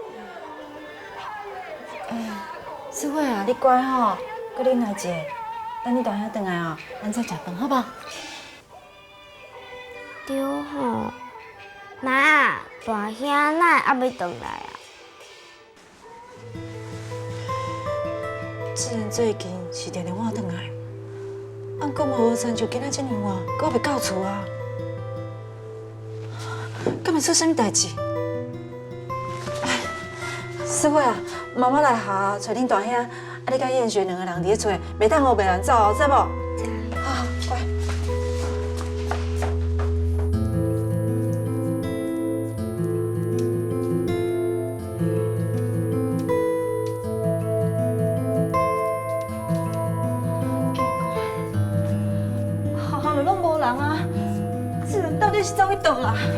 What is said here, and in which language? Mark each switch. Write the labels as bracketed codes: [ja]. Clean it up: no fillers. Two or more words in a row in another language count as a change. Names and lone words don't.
[nan] 师慧啊，你乖吼，搁忍耐者，等你大兄回来哦，咱再食饭，好不？对吼，妈，大兄哪还未回来啊？智仁最近是常常晚回来，按讲无亲像今仔这么晚，搁袂到厝啊？敢会出啥物代志？师慧啊，妈妈来下找恁大兄，啊，你甲燕雪两个人伫咧厝，袂当学别人走哦，知无？好，乖。好好的拢无人啊，这人到底是走去倒啊？